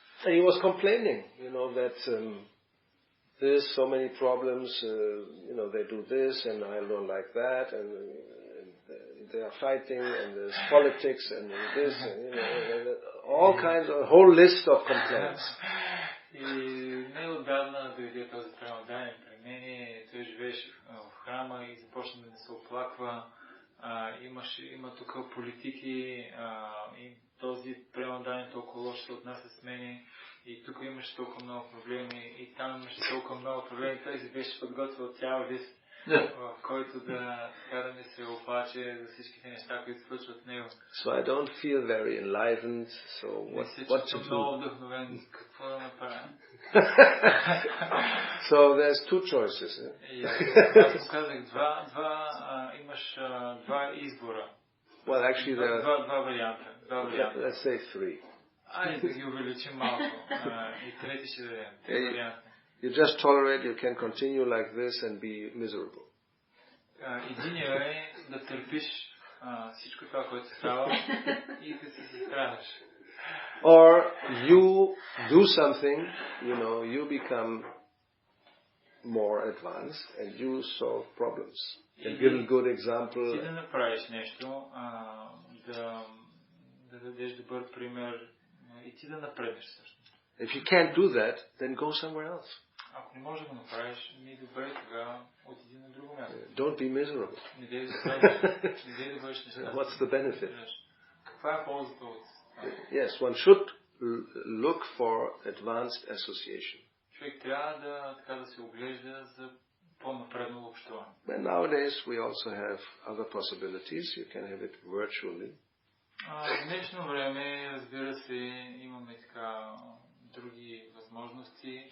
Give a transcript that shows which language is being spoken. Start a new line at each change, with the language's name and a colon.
English: And he was complaining, that this, so many problems, they do this and I don't like that, and they are fighting, and there's politics, and this, and all kinds of, a whole list of complaints.
Bulgarian: И неотдавна дойде този преданен при мен, той живееше в храма и започна да се оплаква. Има тук политики, и този преданен толкова лош се отнася с мене, и тук имаше толкова много проблеми, и там имаше толкова много проблеми. Той си беше подготвил цял лист, в който да ми се оплаче за всичките неща, които случват в него.
English: So I don't feel very enlivened, so what to do?
Bulgarian: Много вдъхновен, какво да направя?
English: So there's two choices.
Bulgarian: Аз казах, имаш два избора.
English: Well, actually
Bulgarian: два варианта.
English: Let's say three.
Bulgarian: Айде да ги увеличим малко. И трети ще дадем. Три варианта.
English: You just tolerate, you can continue like this and be miserable.
Bulgarian: Единият е да търпиш всичко това, което става и да се страдаш.
English: Or you do something, you become more advanced and you solve problems. And give a good example.
Bulgarian: Ти да направиш нещо, да дадеш добър пример и ти да напреднеш също.
English: If you can't do that, then go somewhere else.
Bulgarian: Ако не можеш да го направиш, добре, тогава отиди на друго място.
English: Don't be miserable.
Bulgarian: Не дей да страдаш. Не дей да бъдеш нещастен.
English: What's the benefit?
Bulgarian: Каква е ползата от това?
English: Yes, one should look for advanced association.
Bulgarian: Човек трябва да се оглежда за по-напредно общуване.
English: And nowadays we also have other possibilities. You can have it virtually.
Bulgarian: В днешно време, разбира се, имаме така други възможности.